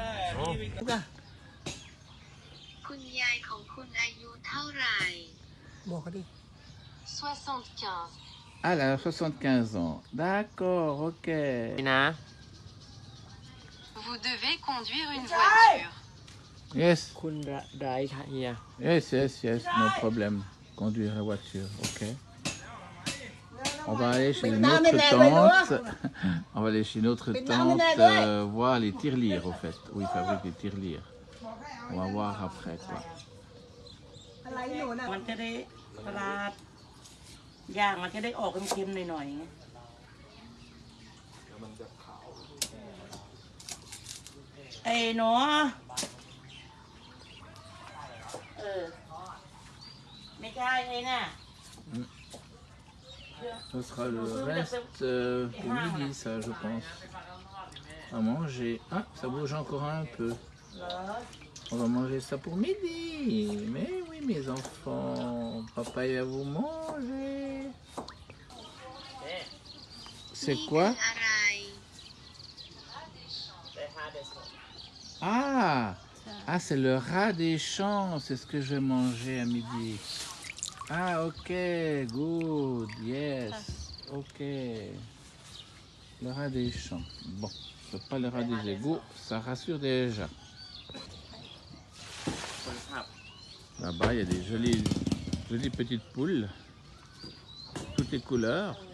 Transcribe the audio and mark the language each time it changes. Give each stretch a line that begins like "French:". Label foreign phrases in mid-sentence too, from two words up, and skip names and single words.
Thai: คุณยายของคุณอายุเท่าไหร่ บอกเขาดิ 75
French: Elle a 75 ans. D'accord, ok.
Thai: นี่นะ
French: Vous devez conduire une voiture.
English: Yes,
Thai: คุณได้ค่ะเฮีย
English: yes, no problem.
French: Conduire la voiture, ok. On va aller chez une autre tante. On va aller chez une autre tante voir les tirelires, au fait. Où ils fabriquent les tirelires. On va voir après, quoi.
Thai: มันจะได้เวลาย่างมันจะได้ออกเค็มๆหน่อยๆไงไอ้หนูไม่ใช่ไอ้น่ะ
French: Ce sera le reste pour midi, ça, je pense. À manger. Ah, ça bouge encore un peu. On va manger ça pour midi. Mais oui, mes enfants. Papa, il va vous manger. C'est quoi?
Thai: อะไร
French: Ah, c'est le rat des champs. C'est ce que je vais manger à midi.
English: Ah, ok, good, yes, ok.
French: Le rat des champs. Bon, c'est pas le rat des égouts, ça rassure déjà. Là-bas, il y a des jolies petites poules, toutes les couleurs.